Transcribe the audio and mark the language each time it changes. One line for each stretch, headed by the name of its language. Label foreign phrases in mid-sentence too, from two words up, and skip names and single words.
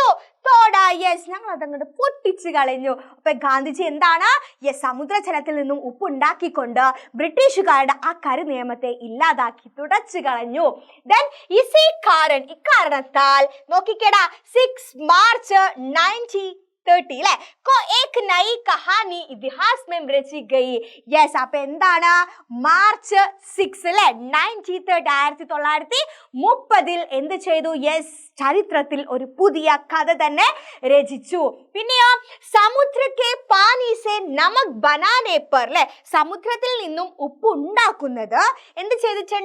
Malayalam: തോടാ. ഞങ്ങൾ അതങ്ങോട്ട് പൊട്ടിച്ചു കളഞ്ഞു. അപ്പൊ ഗാന്ധിജി എന്താണ്, സമുദ്രജലത്തിൽ നിന്നും ഉപ്പ് ഉണ്ടാക്കിക്കൊണ്ട് ബ്രിട്ടീഷുകാരുടെ ആ കരി നിയമത്തെ ഇല്ലാതാക്കി തുടച്ചു കളഞ്ഞു. ദെൻ ഇക്കാരണത്താൽ നോക്കിക്കേടാ 6 മാർച്ച് 1930 അല്ലെ
Hindi: को एक नई कहानी इतिहास में रची गई.
Malayalam: അപ്പൊ എന്താണ്, മാർച്ച് 6 അല്ലെ 1930 എന്ത് ചെയ്തു? ചരിത്രത്തിൽ ഒരു പുതിയ കഥ തന്നെ രചിച്ചു. പിന്നെയോ
Hindi: समुद्रके पानीसे नमक बनाने पर
Malayalam: അല്ലെ, സമുദ്രത്തിൽ നിന്നും ഉപ്പ് ഉണ്ടാക്കുന്നത് എന്ത് ചെയ്തിട്ടുണ്ട്?